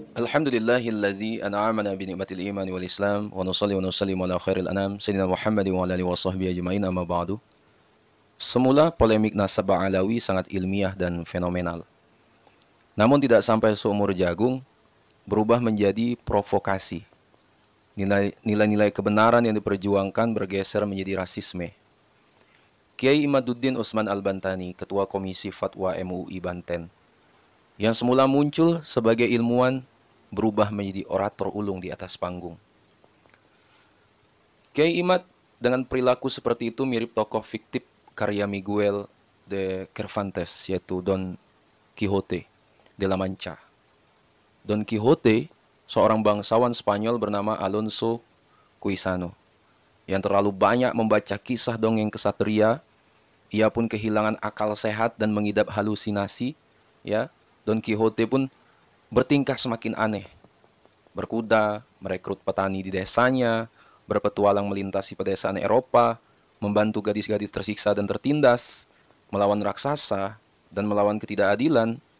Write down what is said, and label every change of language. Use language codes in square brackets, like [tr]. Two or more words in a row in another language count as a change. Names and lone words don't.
[ar] الحمد لله الذي أنعمنا بنعمة الإيمان والإسلام ونصلي ونسلم على خير الأنام سيدنا محمد وعلى آله وصحبه أجمعين أما بعد. [id] Semula polemik nasab Alawi sangat ilmiah dan fenomenal. Namun tidak sampai seumur jagung berubah menjadi provokasi. Nilai-nilai kebenaran yang diperjuangkan bergeser menjadi rasisme. Kiai Imaduddin Utsman Al-Bantani, Ketua Komisi Fatwa MUI Banten, yang semula muncul sebagai ilmuwan berubah menjadi orator ulung di atas panggung. Kiai Imad dengan perilaku seperti itu mirip tokoh fiktif karya Miguel de Cervantes, yaitu Don Quixote de la Mancha. Don Quixote, seorang bangsawan Spanyol bernama Alonso Quixano, yang terlalu banyak membaca kisah dongeng kesatria. Ia pun kehilangan akal sehat dan mengidap halusinasi. Ya, Don Quixote pun bertingkah semakin aneh. Berkuda, merekrut petani di desanya, berpetualang melintasi pedesaan Eropa, membantu gadis-gadis tersiksa dan tertindas, melawan raksasa, dan melawan ketidakadilan.